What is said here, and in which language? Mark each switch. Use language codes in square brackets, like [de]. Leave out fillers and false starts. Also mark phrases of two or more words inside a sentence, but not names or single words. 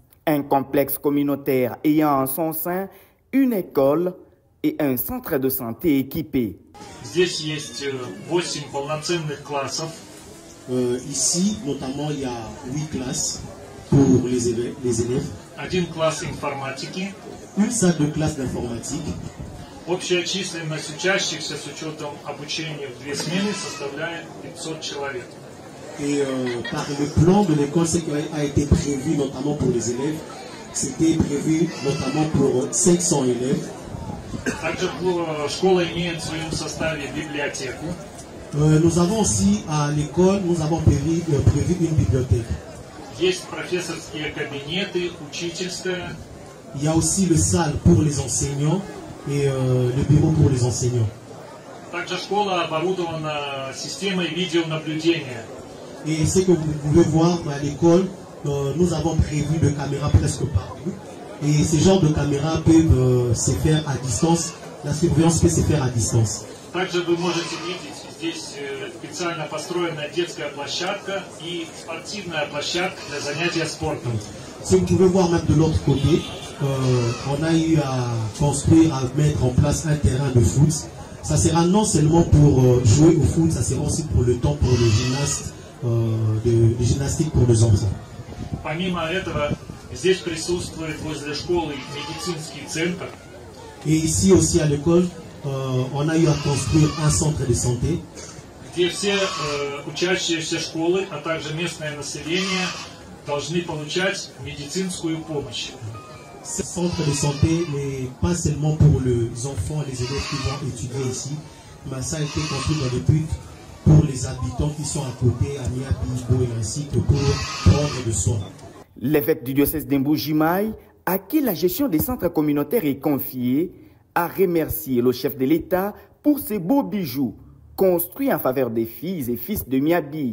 [fr] Un complexe communautaire ayant en son sein une école et un centre de santé équipé. Ici, notamment, il y a 8 classes pour les élèves. Une salle de classe d'informatique. [ru] Общая численность учащихся с учетом обучения в 2 смены составляет 500 человек. [fr] Et par le plan de l'école, ce qui a été prévu notamment pour les élèves, c'était prévu notamment pour 500 élèves. [ru] Также школа имеет в своем составе библиотеку. [fr] Nous avons aussi à l'école, nous avons prévu une bibliothèque. [ru] Есть профессорские кабинеты, учительская. [fr] Il y a aussi le salle pour les enseignants et le bureau pour les enseignants. [ru] Также школа оборудована системой видеонаблюдения. [fr] Et ce que vous pouvez voir à l'école, nous avons prévu de caméras presque partout. Et ces genres de caméras peuvent se faire à distance. La surveillance peut se faire à distance. [ru] Также вы можете видеть здесь специально построенная детская площадка и спортивная площадка для занятия спортом. [fr] Si vous pouvez voir même de l'autre côté, on a eu à construire, à mettre en place un terrain de foot. Ça sera non seulement pour jouer au foot, ça sera aussi pour le temps pour le gymnaste, de gymnastique pour les enfants. [ru] Помимо этого, здесь присутствует возле школы медицинский центр. [fr] Et ici aussi à l'école, on a eu à construire un centre de santé. [ru] Где все учащиеся школы, а также местное население должны получать медицинскую помощь. [fr] Ce centre de santé n'est pas seulement pour les enfants, les élèves qui vont étudier ici, mais ça a été construit dans le but pour les habitants qui sont à côté, à Miabi, et ainsi que pour prendre de soins. L'évêque du diocèse de Mbujimayi, à qui la gestion des centres communautaires est confiée, a remercié le chef de l'État pour ces beaux bijoux construits en faveur des filles et fils de Miabi.